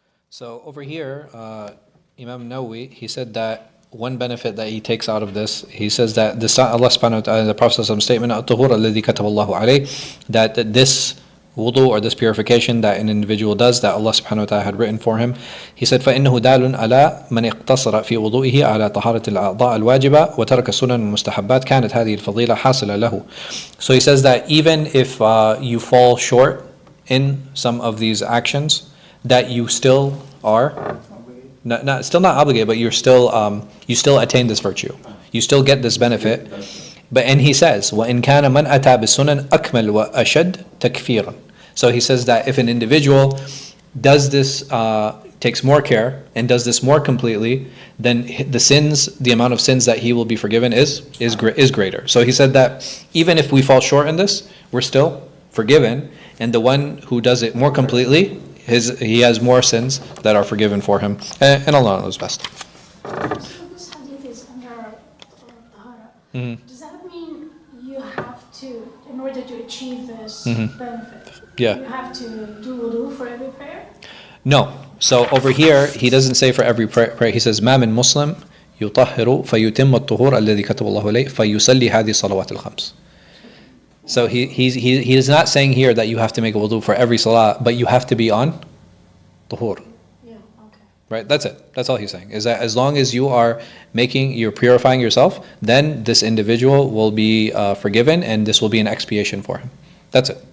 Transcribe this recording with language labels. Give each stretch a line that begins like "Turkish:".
English: So over here, Imam Nawawi, he said that one benefit that he takes out of this, he says that this Allah subhanahu wa ta'ala, the Prophet's statement, "At-tuhur alladhi kataballahu alayh," that this wudu or this purification that an individual does, that Allah subhanahu wa ta'ala had written for him, he said,
Arabic: فَإِنَّهُ دَالٌ عَلَى مَنِ اقْتَصَرَ فِي وُضُوئِهِ عَلَى طَهَارَةِ الْأَعْضَاءِ الْوَاجِبَةِ وَتَرَكَ السُّنَنِ الْمُسْتَحَبَّاتِ كَانَتْ هَذِهِ الْفَضِيلَةِ حَاصِلَةً لَهُ.
English: So he says that even if you fall short in some of these actions, that you still are still not obligated, but you still attain this virtue. You still get this benefit. And he says,
Arabic: وَإِنْ كَانَ مَنْ أَتَى بِالسُّنَنِ أَكْمَلْ وَأَشَدْ تَكْفِيرًا.
English: So he says that if an individual does this, takes more care and does this more completely, then the amount of sins that he will be forgiven is greater. So he said that even if we fall short in this, we're still forgiven, and the one who does it more completely, he has more sins that are forgiven for him, and Allah knows best. So this hadith is under tahara. Does that mean you have to, in order to achieve this benefit, you have to do wudu for every prayer? No. So over here, he doesn't say for every prayer. He says,
Arabic: "ما من مسلم يطهر فيتم الطهور الذي كتب الله عليه فيصلي هذه الصلوات الخمس."
English: So he is not saying here that you have to make a wudu for every salah, but you have to be on tuhur. Yeah, okay. Right, that's it. That's all he's saying. Is that as long as you're purifying yourself, then this individual will be forgiven, and this will be an expiation for him. That's it.